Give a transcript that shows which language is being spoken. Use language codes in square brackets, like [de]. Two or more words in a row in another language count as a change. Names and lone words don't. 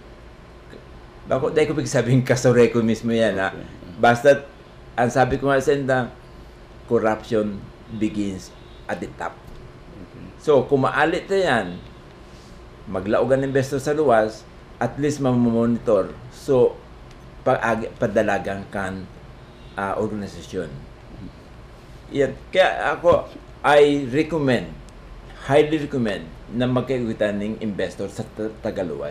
[bik] Bako, dahil ko sabihin kasore ko mismo yan, ha? Basta, ang sabi ko nga sa inda, [en] corruption begins at the top. [bik] So, kung maalit na yan, maglaog ang investor sa luwas, at least mamomonitor. So, padalagang kan organisasyon. Yan. Kaya ako, [en] I highly recommend [bik] na magkaigutan ng investor sa Tagaluwas.